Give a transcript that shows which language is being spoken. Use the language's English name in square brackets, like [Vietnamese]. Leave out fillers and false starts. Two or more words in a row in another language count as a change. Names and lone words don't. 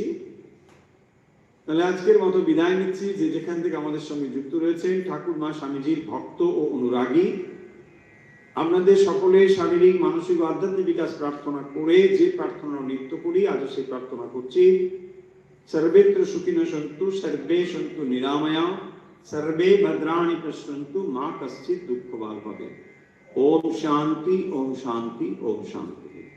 [Bangla] তাহলে আজকের মতো বিদায় নিচ্ছি। যে যেখান থেকে আমাদের সঙ্গে যুক্ত রয়েছেন ঠাকুর মা স্বামীজির ভক্ত ও অনুরাগী, আপনাদের সকলের শারীরিক, মানসিক ও আধ্যাত্মিক বিকাশ প্রার্থনা করে যে প্রার্থনা নিত্য করি, আজ সেই প্রার্থনা করছি। [Sanskrit] সর্বেত্র সুখিনঃ সন্তু, সর্বে সন্তু নিরাময়া, সর্বে ভদ্রাণি পশ্যন্তু, মা কশ্চিৎ দুঃখভাগ্ ভবেৎ। ওম শান্তি, ওম শান্তি, ওম শান্তি।